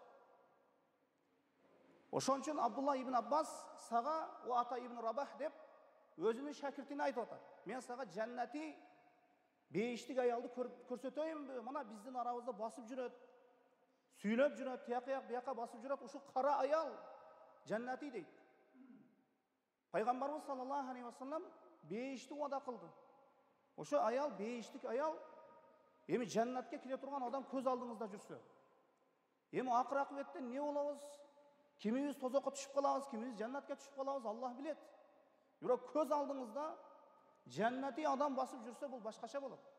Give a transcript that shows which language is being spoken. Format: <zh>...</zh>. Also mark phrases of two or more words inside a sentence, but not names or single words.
<ky>Ошон үчүн Абдулла ибн Аббас сага о Ата ибн Рабах деп өзүнүн шакиртине айтып атат. Мен сага жаннати бейиштик аялды көрсөтөйүнбү? Мына биздин арабызда басып жүрөт, сүйлөп жүрөт, тияк бияка басып жүрөт. Ушу кара аял жаннати дейт. Пайгамбарыбыз</ky> <ar>صلى الله عليه وسلم</ar> <ky>бейишти уада кылды. Ошо аял бейиштик аял эми жаннатка кире турган адам көз алдыңызда жүрсө, эми акыр акыбетте эмне болобуз? Кимибиз тозокко түшүп калабыз, кимибиз жаннатка түшүп калабыз, Аллах билет. Бирок көз алдыңызда жаннати адам басып жүрсө, бул башкача болот.</ky>